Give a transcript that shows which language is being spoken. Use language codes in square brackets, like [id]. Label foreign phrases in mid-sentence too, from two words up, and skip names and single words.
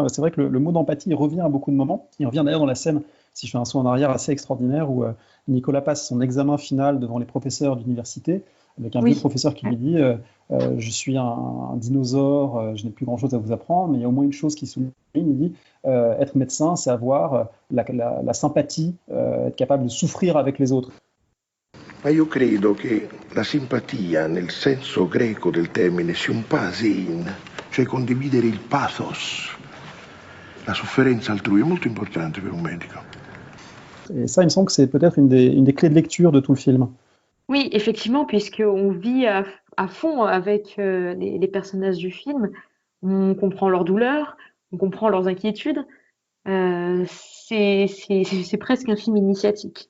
[fr] C'est vrai que le mot d'empathie revient à beaucoup de moments. Il revient d'ailleurs dans la scène, si je fais un saut en arrière assez extraordinaire, où Nicolas passe son examen final devant les professeurs d'université, avec un vieux Oui. professeur qui lui dit je suis un dinosaure, je n'ai plus grand-chose à vous apprendre, mais il y a au moins une chose qui souligne, il dit être médecin, c'est avoir la sympathie, être capable de souffrir avec les autres. [it] Ma io credo che la simpatia, nel senso greco del termine sympasin, cioè condividere il pathos, la sofferenza altrui, è molto importante per un medico. [fr] Et ça, il me semble que c'est peut-être une des clés de lecture de tout le film. Oui, effectivement, puisqu'on vit à fond avec les personnages du film, on comprend leurs douleurs, on comprend leurs inquiétudes. C'est presque un film initiatique.